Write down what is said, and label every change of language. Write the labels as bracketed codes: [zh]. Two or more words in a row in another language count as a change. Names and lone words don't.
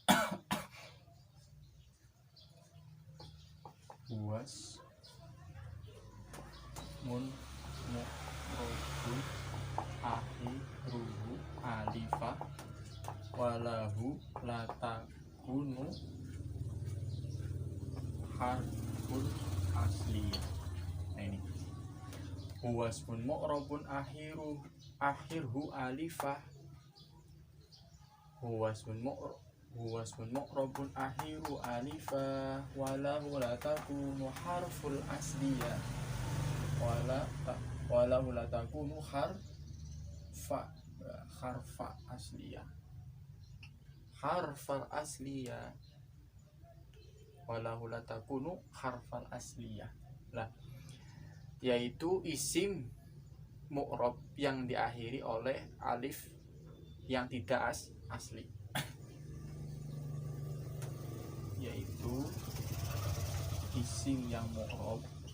[ar] هو اسم معرب آخره ألف وله لا تكون حرف أصلية. [id] Nah ini [ar] هو اسم معرب آخره ألف. هو اسم معرب آخره ألف وله لا تكون حرف أصلية. وله لا تكون حرفا أصلية. حرف أصلية. وله لا تكون حرف أصلية. [id] Lah, yaitu isim mu'rab yang diakhiri oleh alif yang tidak asli. Yaitu isim yang mu'rab.